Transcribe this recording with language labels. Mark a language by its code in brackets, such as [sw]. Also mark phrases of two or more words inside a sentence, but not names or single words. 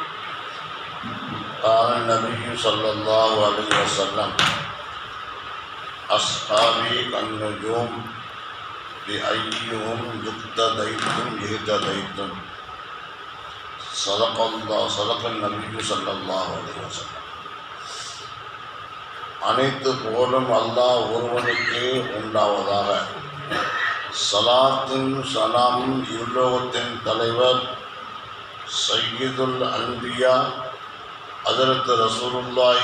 [ar] قال النبي صلى الله عليه وسلم: أصحابي كالنجوم بأيهم اقتديتم اهتديتم. صدق النبي صلى الله عليه وسلم. [ta] அனைத்து புகழும் அல்லாஹ் ஒருவனுக்கே உண்டாவதாக. சலாத்தும் சலாமும் இவ்வுலகத்தின் தலைவர் [ar] سيد الأنبياء حضرة رسول الله